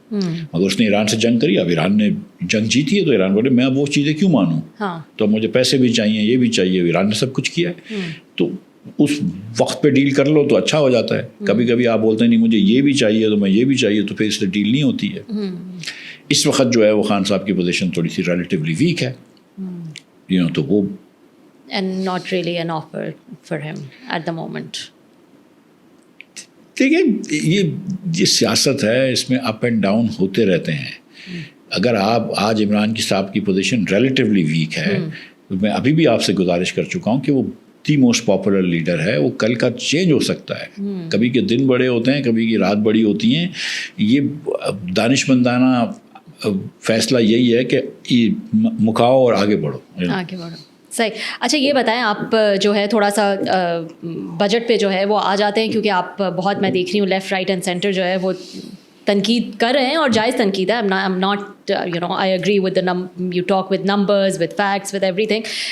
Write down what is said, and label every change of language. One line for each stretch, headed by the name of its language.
Urdu: مگر اس نے ایران سے جنگ کری, اب ایران نے جنگ جیتی ہے تو ایران بولے میں اب وہ چیزیں کیوں مانوں, تو مجھے پیسے بھی چاہیے, یہ بھی چاہیے. ایران نے سب کچھ کیا ہے, تو اس وقت پہ ڈیل کر لو تو اچھا ہو جاتا ہے. کبھی کبھی آپ بولتے ہیں نہیں مجھے یہ بھی چاہیے تو میں یہ بھی چاہیے, تو پھر اس لیے ڈیل نہیں ہوتی ہے. اس وقت جو ہے وہ خان صاحب کی پوزیشن تھوڑی سی ریلیٹیولی ویک ہے, تو وہ
English: and not really an offer for him at the moment.
Urdu: دیکھیں یہ سیاست ہے, اس میں اپ اینڈ ڈاؤن ہوتے رہتے ہیں. اگر آپ آج عمران کی صاحب کی پوزیشن ریلیٹیولی ویک ہے, میں ابھی بھی آپ سے گزارش کر چکا ہوں کہ وہ
English: the most popular leader
Urdu: ہے, وہ کل کا چینج ہو سکتا ہے. کبھی کے دن بڑے ہوتے ہیں, کبھی کی رات بڑی ہوتی ہیں. یہ دانشمندانہ فیصلہ یہی ہے کہ مکاؤ اور آگے بڑھو. صحیح. اچھا یہ بتائیں, آپ جو ہے تھوڑا سا بجٹ پہ جو ہے وہ آ جاتے ہیں, کیونکہ آپ بہت, میں دیکھ رہی ہوں
English: left right and centre
Urdu: جو ہے وہ تنقید کر رہے ہیں, اور جائز تنقید ہے.
English: I'm not I agree with you talk with numbers, with facts, with everything.